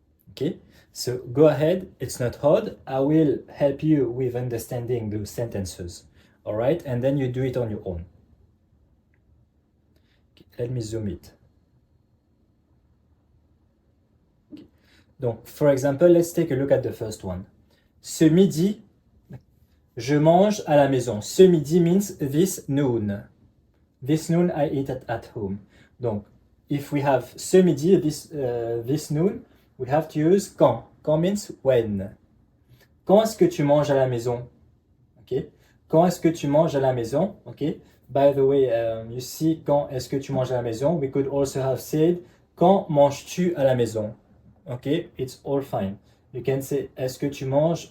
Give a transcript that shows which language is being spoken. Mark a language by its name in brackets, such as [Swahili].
[English] Okay, so go ahead, it's not hard. I will help you with understanding those sentences. All right, and then you do it on your own. Okay, let me zoom it. Okay. Donc, for example, let's take a look at the first one. [French] Ce midi, je mange à la maison. Ce midi [English] means this noon. This noon I eat at home. Donc, if we have [French] ce midi, [English] this noon, we have to use quand. Quand means when. [French] Quand est-ce que tu manges à la maison? Okay. Quand est-ce que tu manges à la maison? Okay. [English] By the way, you see, [French] quand est-ce que tu manges à la maison? [English] We could also have said, [French] quand manges-tu à la maison? [English] Okay, it's all fine. You can say, [French] est-ce que tu manges?